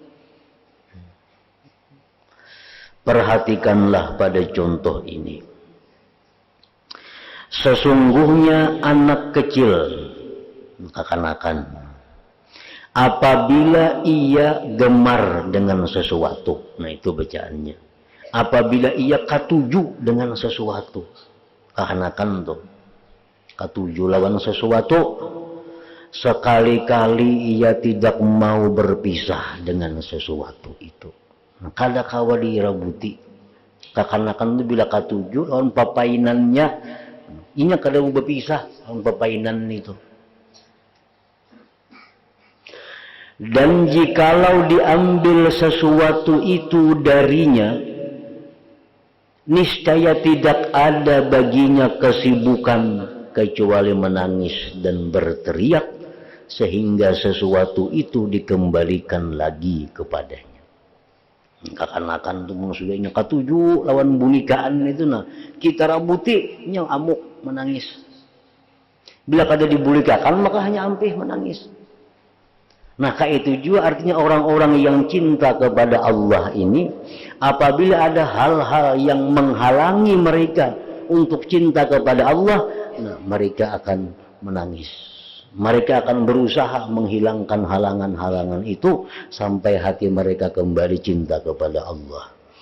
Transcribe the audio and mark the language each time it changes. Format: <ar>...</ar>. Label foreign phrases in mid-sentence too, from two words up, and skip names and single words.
<id>Perhatikanlah pada contoh ini. Sesungguhnya anak kecil, kekanak-kanak, apabila ia gemar dengan sesuatu, nah itu bacaannya.</id> <bjn>Apabila ia katuju dengan sesuatu, kekanakan tuh, katuju lawan sesuatu, sekali-kali ia tidak mau berpisah dengan sesuatu itu. Nah, kada kawa dirabuti. Kekanakan itu bila katuju lawan papainannya, inya kada mau berpisah lawan papainan itu.</bjn> <id>Dan jikalau diambil sesuatu itu darinya, niscaya tidak ada baginya kesibukan kecuali menangis dan berteriak, sehingga sesuatu itu dikembalikan lagi kepadanya.</id> <bjn>Kekanakan itu maksudnya katuju lawan bunikaan itu, nah kita rabuti nya amuk menangis. Bila kada dibulikakan maka hanya ampih menangis.</bjn> <id>Nah, itu juga artinya orang-orang yang cinta kepada Allah ini, apabila ada hal-hal yang menghalangi mereka untuk cinta kepada Allah, nah, mereka akan menangis. Mereka akan berusaha menghilangkan halangan-halangan itu sampai hati mereka kembali cinta kepada Allah.</id>